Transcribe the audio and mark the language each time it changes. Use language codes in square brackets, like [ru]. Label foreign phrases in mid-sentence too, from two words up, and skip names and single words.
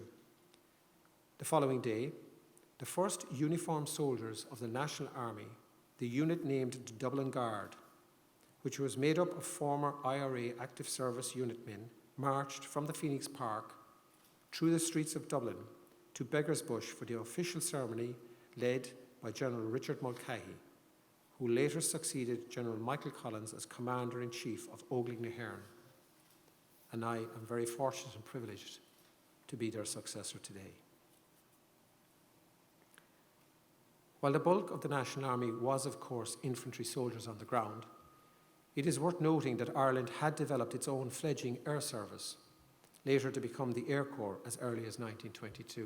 [en] The following day, the first uniformed soldiers of the National Army, the unit named the Dublin Guard, which was made up of former IRA active service unit men, marched from the Phoenix Park through the streets of Dublin to Beggars Bush for the official ceremony led by General Richard Mulcahy, who later succeeded General Michael Collins as Commander-in-Chief of Óglaigh na hÉireann. And I am very fortunate and privileged to be their successor today. While the bulk of the National Army was, of course, infantry soldiers on the ground, it is worth noting that Ireland had developed its own fledgling air service, later to become the Air Corps as early as 1922.